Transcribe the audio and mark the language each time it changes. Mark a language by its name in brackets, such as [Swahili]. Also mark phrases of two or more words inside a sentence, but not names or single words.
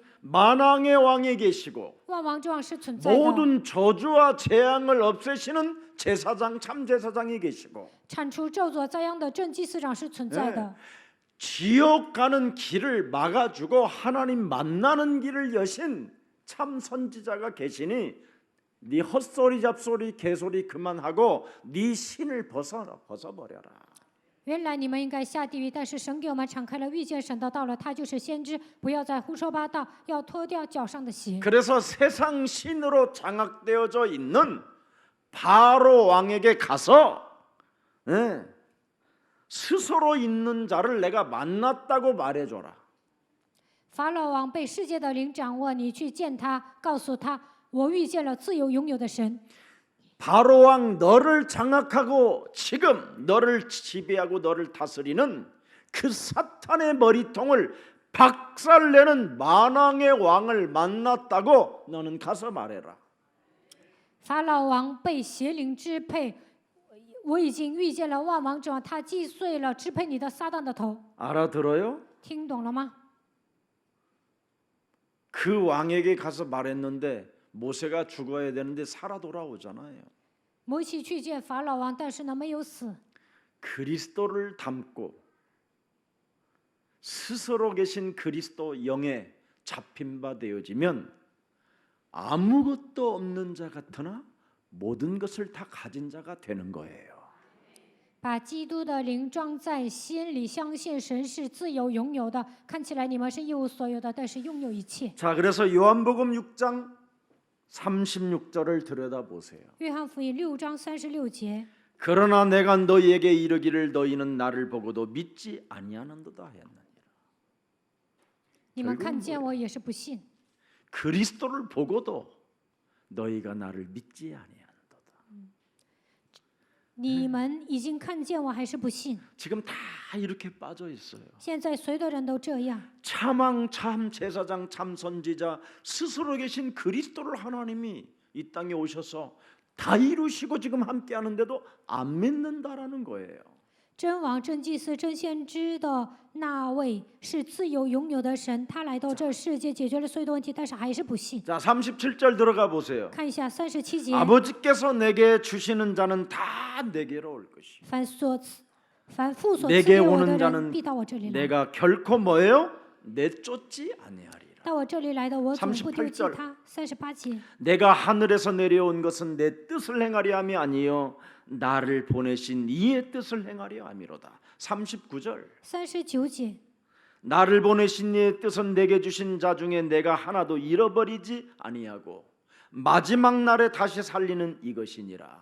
[Korean] 만왕의 왕에 계시고 [Chinese] 万王之王是存在的， [Korean] 모든 저주와 재앙을 없애시는 제사장 참 제사장이 계시고 [Chinese] 铲除咒诅灾殃的正祭司长是存在的。 [Korean] 지옥 가는 길을 막아주고 하나님 만나는 길을 여신 참 선지자가 계시니 네 헛소리 잡소리 개소리 그만하고 네 신을 벗어버려라. [Chinese] 原来你们应该下地狱，但是神给我们敞开了遇见神的道了，他就是先知，不要再胡说八道，要脱掉脚上的鞋。 [Korean] 그래서 세상 신으로 장악되어져 있는 바로 왕에게 가서 스스로 있는 자를 내가 만났다고 말해줘라. [Chinese] 法老王被世界的灵掌握，你去见他，告诉他，我遇见了自由拥有的神。 [Korean] 바로 왕 너를 장악하고 지금 너를 지배하고 너를 다스리는 그 사탄의 머리통을 박살내는 만왕의 왕을 만났다고 너는 가서 말해라. [Chinese] 法老王被邪灵支配，我已经遇见了万王之王，他击碎了支配你的撒旦的头。 [Korean] 알아들어요? [Chinese] 听懂了吗？ [Korean] 그 왕에게 가서 말했는데 모세가 죽어야 되는데 살아 돌아오잖아요. [Chinese] 摩西去见法老王，但是呢没有死。 [Korean] 그리스도를 닮고 스스로 계신 그리스도 영에 잡힌 바 되어지면 아무것도 없는 자 같으나 모든 것을 다 가진 자가 되는 거예요. [Chinese] 把基督的灵装在心里，相信神是自由拥有的。看起来你们是一无所有的，但是拥有一切。 [Korean] 자, 그래서 요한복음 6장 36절을 들여다보세요. [Chinese] 约翰福音6章36节。 [Korean] 그러나 내가 너희에게 이르기를 너희는 나를 보고도 믿지 아니하는도다 했느니라. [Chinese] 你们看见我也是不信， [Korean] 그리스도를 보고도 너희가 나를 믿지 아니하는도다. [Chinese] 你们已经看见我还是不信。 [Korean] 지금 다 이렇게 빠져 있어요. [Chinese] 现在所有的人都这样。 [Korean] 참왕 참 제사장 참 선지자 스스로 계신 그리스도를 하나님이 이 땅에 오셔서 다 이루시고 지금 함께 하는데도 안 믿는다라는 거예요. [Chinese] 真王、真祭司、真先知的那位是自由拥有的神，他来到这世界解决了所有的问题，但是还是不信。 [Korean] 자, 37절 들어가 보세요. [Chinese] 看一下37节， [Korean] 아버지께서 내게 주시는 자는 다 내게로 올 것이. [Chinese] 凡父所赐 [Korean] 내게 [Chinese] 给我的 [Korean] 오는 [Chinese] 人 [Korean] 자는 [Chinese] 必到我这里来。 [Korean] 내가 결코 뭐예요? 내쫓지 아니하리라. [Chinese] 到我这里来的，我总不丢弃 [Korean] 38절 [Chinese] 他。38节， [Korean] 내가 하늘에서 내려온 것은 내 뜻을 행하려 함이 아니요 나를 보내신 이의 뜻을 행하려 함이로다. 39절 [Chinese] 39节， [Korean] 나를 보내신 이의 뜻은 내게 주신 자 중에 내가 하나도 잃어버리지 아니하고 마지막 날에 다시 살리는 이것이니라.